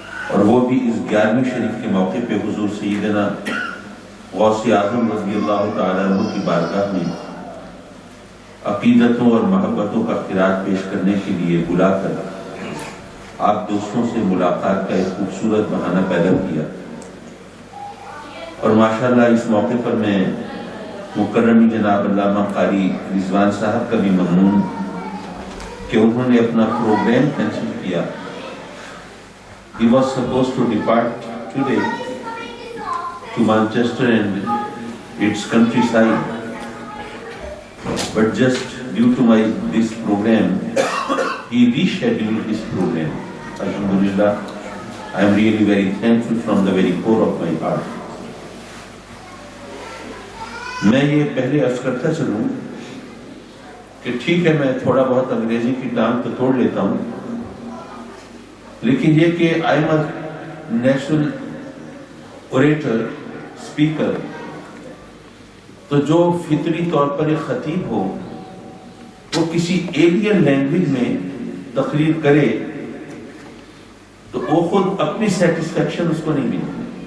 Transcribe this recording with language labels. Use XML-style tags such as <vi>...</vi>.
<ur>اور وہ بھی اس 11ویں شریف کے موقع پہ حضور سیدنا غوث اعظم رضی اللہ تعالیٰ عنہ کی بارگاہ میں عقیدتوں اور محبتوں کا خراج پیش کرنے کے لیے بلا کر آپ دوستوں سے ملاقات کا ایک خوبصورت بہانہ پیدا کیا، اور ماشاءاللہ اس موقع پر میں مکرمی جناب علامہ قاری رضوان صاحب کا بھی ممنون کہ انہوں نے اپنا پروگرام کینسل کیا.</ur> <en>He was supposed to depart today to Manchester and its countryside, but just due to this program, he rescheduled his program. Alhamdulillah, I am really very thankful from the very core of my heart.</en> <ur>میں یہ پہلے عرض کرتا چلوں کہ ٹھیک ہے میں تھوڑا بہت انگریزی کی ٹانگ تو توڑ لیتا ہوں، لیکن یہ کہ</ur> <en>I am a national orator,</en> <ur>speaker, تو جو فطری طور پر ایک خطیب ہو وہ کسی ایلین لینگویج میں تقریر کرے تو وہ خود اپنی سیٹسفیکشن اس کو نہیں ملتی.</ur>